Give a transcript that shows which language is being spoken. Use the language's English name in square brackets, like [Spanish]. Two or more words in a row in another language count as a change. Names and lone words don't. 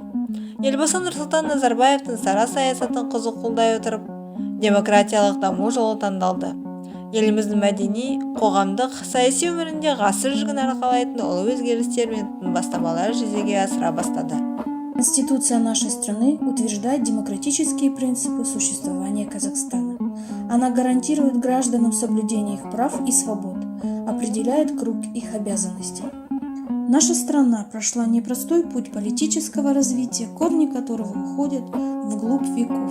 [Kazakh] Елбасы Нұрсұлтан Назарбаевтың сара саясатын қызу қолдай отырып, демократиялық даму жолы таңдалды. Еліміздің мәдени, қоғамдық, саяси өмірінде ғасыр жүгін арқалайтын ұлы өзгерістер мен бастамалар жүзеге асыра бастады. [Russian] Конституция нашей страны утверждает демократические принципы существования Казахстана. Она гарантирует гражданам соблюдение их прав и свобод, определяет круг их обязанностей. Наша страна прошла непростой путь политического развития, корни которого уходят вглубь веков.